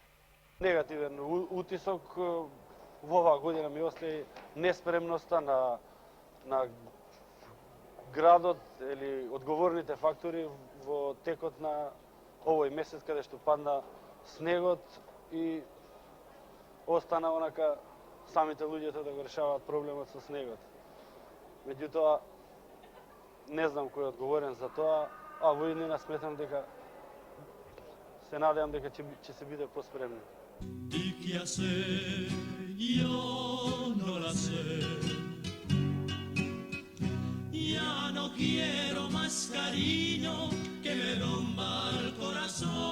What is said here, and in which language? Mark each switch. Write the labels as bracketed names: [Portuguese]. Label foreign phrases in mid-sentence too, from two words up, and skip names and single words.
[Macedonian] Негативен утисок во оваа година ми остави неспремноста на градот или одговорните фактори во текот на овој месец каде што падна снегот и остана онака самите луѓето да го решаваат проблемот со снегот. Меѓутоа, не знам кој е одговорен за тоа, а во иднина сметам дека се надевам дека ќе се биде поспремни. [Spanish] ¿Y qué hacer? Yo no la sé. Ya no quiero más cariño que me rompa el corazón.